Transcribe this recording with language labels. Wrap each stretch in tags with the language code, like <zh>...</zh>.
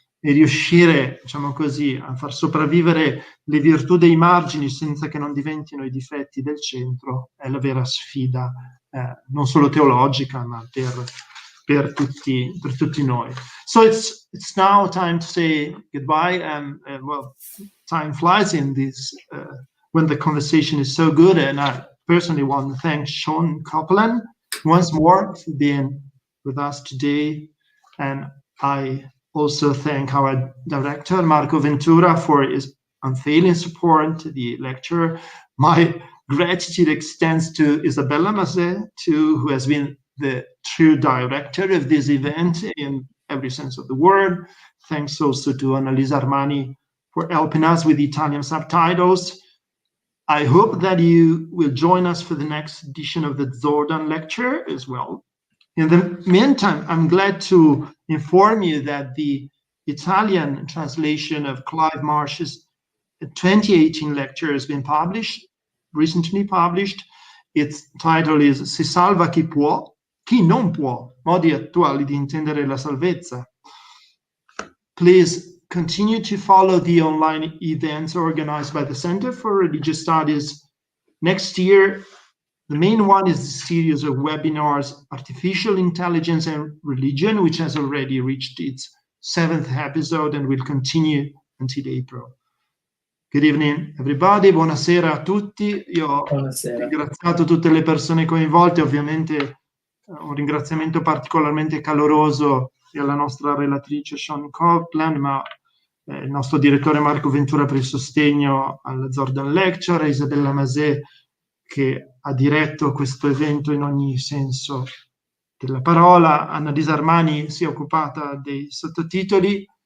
<it>e riuscire, diciamo così, a far sopravvivere le virtù dei margini senza che non diventino i difetti del centro è la vera sfida, non solo teologica, ma per tutti noi.</it> <en>So it's now time to say goodbye, and well, time flies in this when the conversation is so good, and I personally want to thank Shawn Copeland once more for being with us today, and I also thank our director, Marco Ventura, for his unfailing support to the lecture. My gratitude extends to Isabella Mazet, too, who has been the true director of this event in every sense of the word. Thanks also to Annalisa Armani for helping us with Italian subtitles. I hope that you will join us for the next edition of the Zordan Lecture as well. In the meantime, I'm glad to inform you that the Italian translation of Clive Marsh's 2018 lecture has been recently published. Its title is</en> <it>Si salva chi può, chi non può, modi attuali di intendere la salvezza.</it> <en>Please continue to follow the online events organized by the Center for Religious Studies. Next year, the main one is the series of webinars, Artificial Intelligence and Religion, which has already reached its 7th episode and will continue until April. Good evening, everybody.</en> <it>Buonasera a tutti. Io ho ringraziato tutte le persone coinvolte, ovviamente un ringraziamento particolarmente caloroso alla nostra relatrice Shawn Copeland, ma il nostro direttore Marco Ventura per il sostegno alla Zordan Lecture, a Isabella Mazet che ha diretto questo evento in ogni senso della parola, Annalisa Armani si è occupata dei sottotitoli.</it>